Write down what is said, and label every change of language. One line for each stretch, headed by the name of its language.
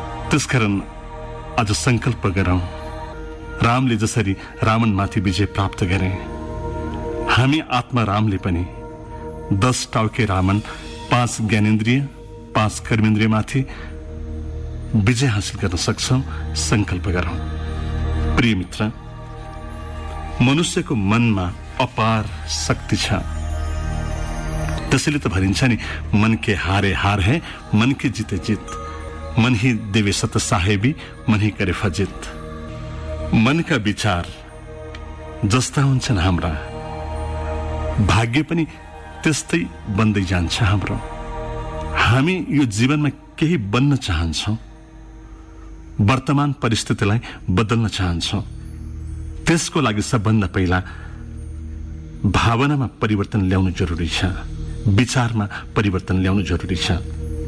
Nepali: त्यसकारण आज संकल्प गरौँ, रामले जसरी रावणमाथि विजय प्राप्त गरे, हामी आत्मा रामले पनि 10 टाउके रावण, 5 ज्ञानेन्द्रिय, 5 कर्मेन्द्रियमाथि विजय हासिल गर्न सक्छौँ। संकल्प गरौँ। प्रिय मित्र, मनुष्यको मनमा अपार शक्ति छ। त्यसैले त भनिन्छ नि,
Hindi: मन के हारे हार है, मन के जिते जित, मन ही देवे सत साहेबी, मन ही करे फजित।
Nepali: मन का विचार जस्ता हुन्छन् हाम्रा, भाग्य पनि त्यस्तै बन्दै जान्छ हाम्रो। हामी यो जीवनमा केही बन्न चाहन्छौँ, वर्तमान परिस्थितिलाई बदल्न चाहन्छौँ, त्यसको लागि सबभन्दा पहिला भावनामा परिवर्तन ल्याउनु जरुरी छ, विचारमा परिवर्तन ल्याउनु जरुरी छ।